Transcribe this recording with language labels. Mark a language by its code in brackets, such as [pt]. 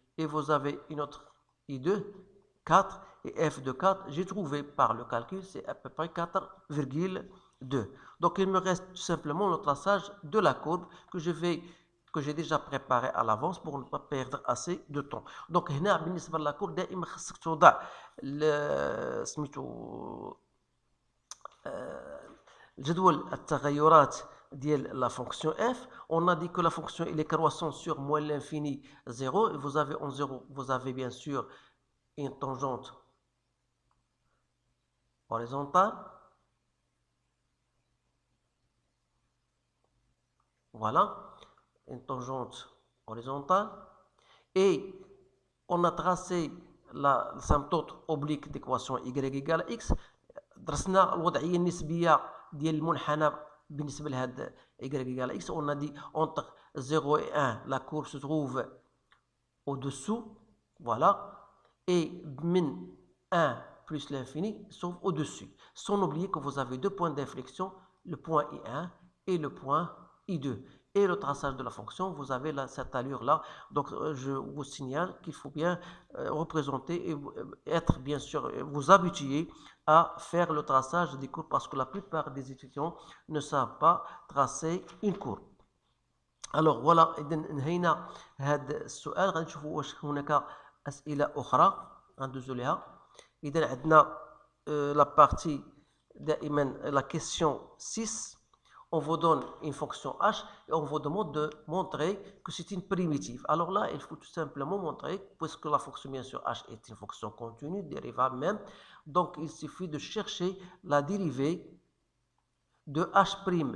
[fr] Et vous avez une autre I2, 4, et f de 4, j'ai trouvé par le calcul, c'est à peu près 4,2. Donc il me reste tout simplement le traçage de la courbe que j'ai déjà préparé à l'avance pour ne pas perdre assez de temps. [ar] Donc هنا بالنسبة للكورب دائما خصك توضع سميتو جدول التغيرات ديال [fr] la fonction f. On a dit que la fonction elle est croissante sur moins l'infini 0, et vous avez en 0, vous avez bien sûr une tangente horizontale. Voilà, une tangente horizontale. Et on a tracé la symptote oblique d'équation y égale à x. [ar] درسنا الوضعية النسبية ديال المنحنى بالنسبة لهذا [fr] y égale à x. On a dit entre 0 et 1, la courbe se trouve au-dessous. Voilà. Et min 1 plus l'infini se trouve au-dessus. Sans oublier que vous avez deux points d'inflexion, le point I1 et le point I2. Et le traçage de la fonction, vous avez cette allure-là. Donc, je vous signale qu'il faut bien représenter et être, bien sûr, vous habituer à faire le traçage des courbes parce que la plupart des étudiants ne savent pas tracer une courbe. Alors, voilà, [ar] إذا انهينا هذا السؤال. غنشوفوا واش هناك أسئلة أخرى غندوزو ليها. إذا عندنا [fr] la partie [ar] دائما [fr] la question 6. on vous donne une fonction h et on vous demande de montrer que c'est une primitive. Alors là, il faut tout simplement montrer, puisque la fonction bien sûr h est une fonction continue, dérivable même, donc il suffit de chercher la dérivée de h'.